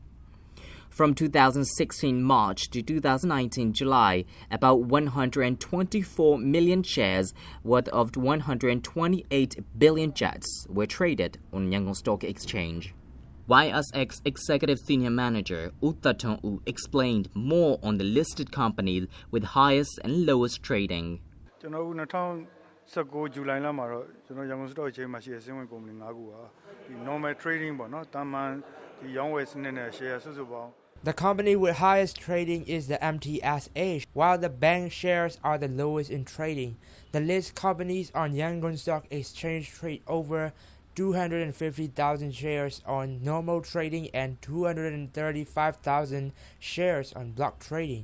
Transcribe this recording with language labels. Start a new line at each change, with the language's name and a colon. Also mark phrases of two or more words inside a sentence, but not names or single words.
English: From 2016 March to 2019 July, about 124 million shares worth of 128 billion kyats were traded on Yangon Stock Exchange. YSX Executive Senior Manager Uttaton U explained more on the listed companies with highest and lowest trading.
Burmese: ကျွန်တော်2019 July လမှာတော့ကျွန်တော် Yangon Stock Exchange မှာရှိတဲ့စင်ဝင်ကုမ္ပဏီ 5 ခုဟာဒီ
English: normal trading
Burmese: ပေါ့နော်တာမန်ဒီရောင်းဝယ်စနစ်နဲ့ share စုစုပေါင်း
English: The company with highest trading is the MTSA, while the bank shares are the lowest in trading. The list companies on Yangon Stock Exchange trade over 250,000 shares on normal trading and 235,000 shares on block trading.